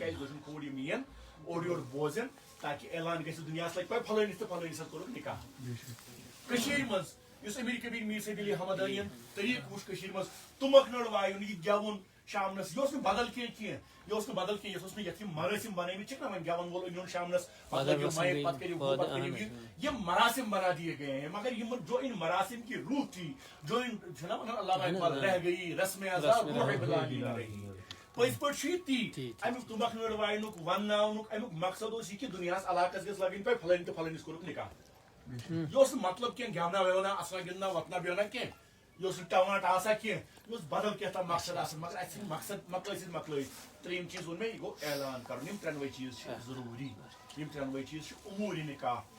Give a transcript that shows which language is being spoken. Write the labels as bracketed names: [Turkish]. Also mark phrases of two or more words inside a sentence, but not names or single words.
[Kashmiri] کیازِ گژھن کوٗر یِم یِن اورٕ یورٕ بوزن تاکہِ اعلان گژھِ دُنیاہس لگہِ پاے فلٲنِس تہٕ فلٲنِس حظ کوٚرُکھ نکاح کٔشیٖرِ منٛز یُس امیر کبیٖر میٖر سید علی حمدانین طریقہٕ وُچھ کٔشیٖرِ منٛز تُمبکھ نٔر وایُن یہِ گٮ۪وُن شامنس یہ نہٕ بدل کینٛہہ یہ بدل کینٛہہ یتھ نہٕ یتھ یِم مراسم بنٲومٕتۍ چھِکھ نہ وۄنۍ گٮ۪وَن وول أنۍہوٗن شامنس پتہٕ لٲگِو مایِک پتہٕ کٔرِو ہُہ پتہٕ کٔرِو یہِ [Urdu] مراسم بنا دیے گئے ہیں مگر جو ان مراسم کی روح تھی جو ان [Kashmiri] چھُنہ ونان علامہ اقبال [Urdu] رہ گئی رسم ازا روح بلادی نہ رہی [Kashmiri] پٔزۍ پٲٹھۍ چھُ یہِ تی امیُک تُمبکھ نٔر واینُک ونناونُک امیُک مقصد اوس یہِ کہِ دُنیاہس علاقس گژھِ لگٕنۍ پاے فلٲنۍ تہٕ فلٲنِس کوٚرُکھ نکاح یہِ اوس نہٕ مطلب کینٛہہ گٮ۪ونا وٮ۪ونا اَسنا گِنٛدنا وۄتھنا بیٚہنا کینٛہہ یہ اوس نہٕ ٹوانٹ آسان کینٛہہ یہ اوس بدل کینٛہہ مقصد آسان مگر اَسہِ ژھٕنۍ مقصد مۄکلٲیِتھ ترٛیٚیِم چیٖز ووٚن مےٚ یہِ گوٚو اعلان کرُن یِم ترٛٮ۪نوَے چیٖز چھِ ضروٗری یِم ترٛٮ۪نوَے چیٖز چھِ اموٗرِ نکاح